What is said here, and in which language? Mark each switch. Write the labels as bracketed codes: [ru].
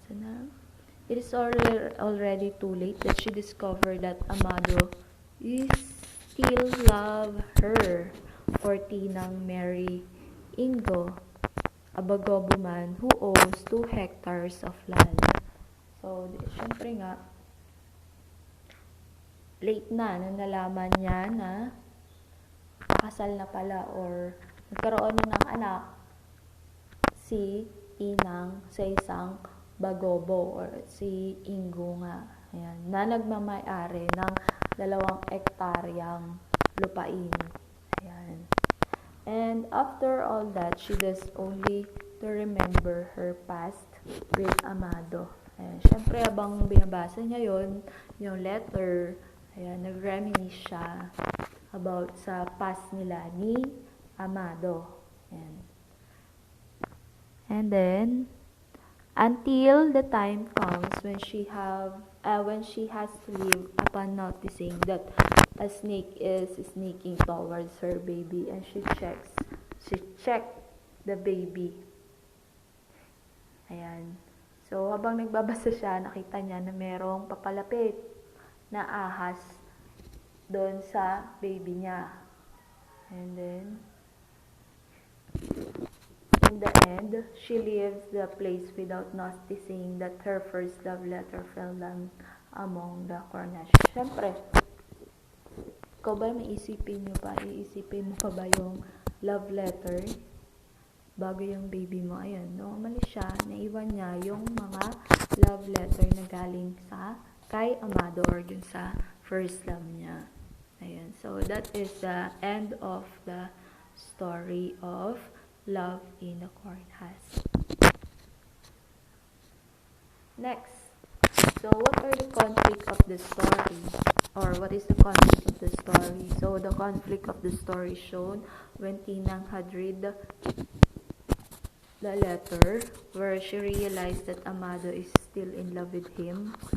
[en] So na, it is already too late that she discovered that Amado is still love her for Tinang Mary Ingo, a Bagobo man who owns 2 hectares of land. [tl] So, syempre nga, late na nung nalaman niya na nakasal na pala or nagkaroon na ng anak si Tinang sa isang Bagobo or si Ingo nga. Ayan, na nagmamay-ari ng 2 hektaryang lupain. Ayan. [en] And after all that, she does only to remember her past with Amado. [tl] Ayan, syempre habang binabasa niya yung letter, ayan, nag-reminisce siya about sa past nila ni Amado. Ayan. [en] And then, until the time comes when she has to leave upon noticing that a snake is sneaking towards her baby, and she checked the baby. [tl] Ayan. So, habang nagbabasa siya, nakita niya na merong papalapit na ahas doon sa baby niya. [en] And then, in the end, she leaves the place without noticing that her first love letter fell down among the CORNHUSK. [tl] Siyempre, ikaw ba iisipin mo pa ba yung love letter bago yung baby mo? Ayan, no? Umalis siya, naiwan niya yung mga love letter na galing kay Amado or dun sa first love niya. [en] Ayan, so that is the end of the story of Love in the CORNHUSK. Next, so what are the conflict of the story? Or what is the conflict of the story? So the conflict of the story shown when Tinang had read the letter where she realized that Amado is still in love with him.